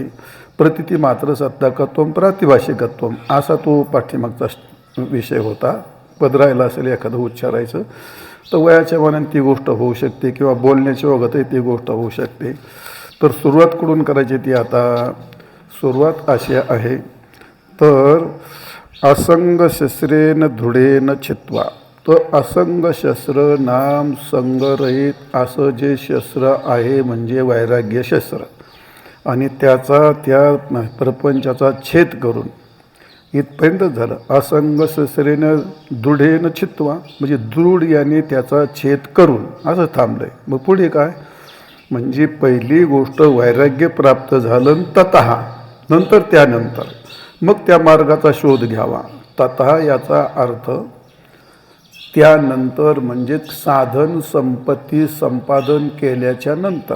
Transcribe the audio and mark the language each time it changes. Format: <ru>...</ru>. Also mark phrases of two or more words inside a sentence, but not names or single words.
<sa>प्रतीती मात्र सत्ताकत्वम प्रातिभाषिकत्वम,</sa> <mr>असा तो पाठीमागचा विषय होता. पद राहिला असेल एखादं उच्चारायचं, तर वयाच्या मनाने ती गोष्ट होऊ शकते किंवा बोलण्याच्या ओघातही ती गोष्ट होऊ शकते. तर सुरुवात कुठून करायची ती, आता सुरुवात अशी आहे, तर</mr> <sa>असंग शस्त्रेन दृढेन चित्वा.</sa> <mr>तर असंग शस्त्र नाम संगरहित असं जे शस्त्र आहे म्हणजे वैराग्य शस्त्र, आणि त्याचा त्या प्रपंचाचा छेद करून इथपर्यंत झालं.</mr> <sa>असंग शस्त्रेन दृढेन चित्वा</sa> <mr>म्हणजे दृढ याने त्याचा छेद करून असं थांबलंय. मग पुढे काय, म्हणजे पहिली गोष्ट वैराग्य प्राप्त झालं ततः, नंतर त्यानंतर मग त्या मार्गाचा शोध घ्यावा. ततः याचा अर्थ त्यानंतर म्हणजे साधन संपत्ती संपादन केल्याच्या नंतर.</mr>